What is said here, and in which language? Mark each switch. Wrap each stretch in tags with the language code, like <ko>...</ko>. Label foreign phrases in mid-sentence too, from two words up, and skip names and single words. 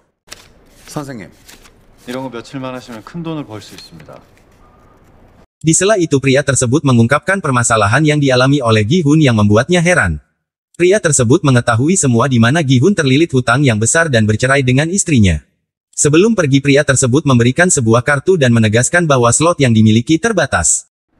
<ko>선생님, 이런 거 며칠만 하시면 큰 돈을 벌 수 있습니다.</ko> <id>Di sela itu pria tersebut mengungkapkan permasalahan yang dialami oleh Gi-hun yang membuatnya heran. Pria tersebut mengetahui semua di mana Gi-hun terlilit hutang yang besar dan bercerai dengan istrinya. Sebelum pergi pria tersebut memberikan sebuah kartu dan menegaskan bahwa slot yang dimiliki terbatas.</id>